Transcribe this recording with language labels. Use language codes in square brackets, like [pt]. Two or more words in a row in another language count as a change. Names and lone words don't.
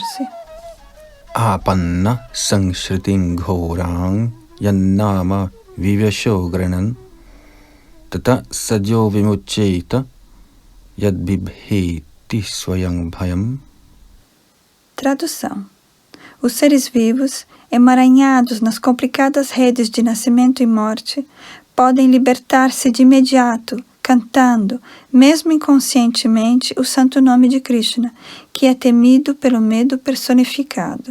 [sa] आपन्नः संसृतिं घोरां यन्नाम विवशो गृणन् ततः सद्यो विमुच्येत यद्बिभेति स्वयं भयम्. [pt] Tradução. Os seres vivos, emaranhados nas complicadas redes de nascimento e morte, podem libertar-se de imediato, cantando, mesmo inconscientemente, o santo nome de Krishna, que é temido pelo medo personificado.